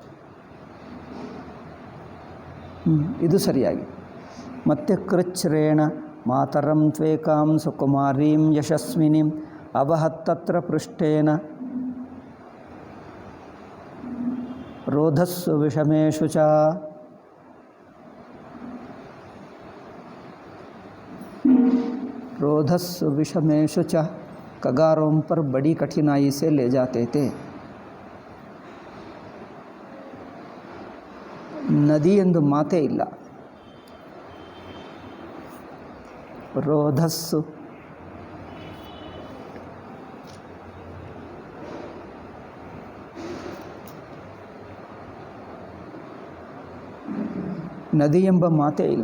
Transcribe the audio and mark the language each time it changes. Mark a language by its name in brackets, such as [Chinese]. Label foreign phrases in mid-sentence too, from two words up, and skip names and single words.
[Kannada] ಇದು ಸರಿಯಾಗಿ. [Sanskrit] ಮತ್ತು ಕೃಚ್ಛ್ರೇಣ ಮಾತರಂ ತ್ವೇಕಾಂ ಸುಕುಮಾರೀಂ ಯಶಸ್ವಿನಿಂ ಅವಹತ್ತತ್ರ ಪೃಷ್ಠೇನ ರೋಧಸ್ಸು ವಿಷಮೇಶು ಚ. रोधस्सु विषमेशु च [Hindi] कगारों पर बड़ी कठिनाई से ले जाते थे. [Kannada] ನದಿ ಎಂದು ಮಾತೇ ಇಲ್ಲ. ರೋಧಸ್ಸು ನದಿ ಎಂಬ ಮಾತೇ ಇಲ್ಲ.